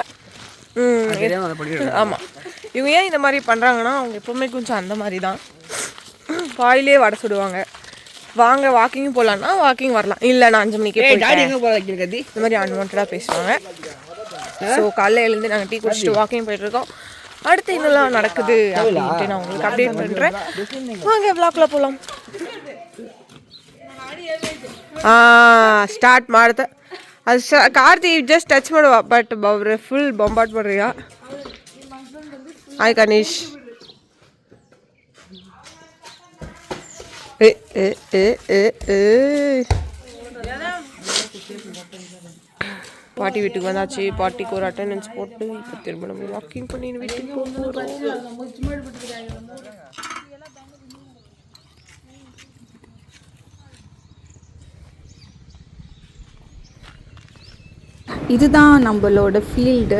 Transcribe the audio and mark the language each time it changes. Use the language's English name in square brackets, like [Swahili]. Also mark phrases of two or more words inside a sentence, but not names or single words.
[Tamil] ஆமாம், இவங்க ஏன் இந்த மாதிரி பண்ணுறாங்கன்னா அவங்க எப்போவுமே கொஞ்சம் அந்த மாதிரி தான் வாயிலே வடை சுடுவாங்க. வாங்க வாக்கிங் போகலான்னா வாக்கிங் வரலாம், இல்லை நான் 5 மணிக்கே இந்த மாதிரி அன்வான்டாக பேசுவாங்க. ஸோ காலையில் எழுந்து நாங்கள் டீ குடிச்சிட்டு வாக்கிங் போயிட்டுருக்கோம். அடுத்து இன்னெல்லாம் நடக்குது அப்படின்ட்டு நான் உங்களுக்கு அப்டேட் பண்ணுறேன். வாங்க விளாக்ல போகலாம். [Kannada] ಸ್ಟಾರ್ಟ್ ಮಾಡ್ದೆ ಅದು ಕಾರ್ತಿ [English] just touch [Kannada] ಮಾಡುವ ಬಟ್ ಅವ್ರೆ ಫುಲ್ ಬೊಂಬಾಟ್ ಮಾಡ್ರಿಯ. ಹಾಯ್ ಕನೀಶ್. [Tamil] பாட்டி வீட்டுக்கு வந்தாச்சு. பாட்டிக்கு ஒரு அட்டெண்டன்ஸ் போட்டு இப்போ திரும்ப நம்ம வாக்கிங் பண்ணி வீட்டுக்கு போகிறோம். இதுதான் நம்மளோட ஃபீல்டு.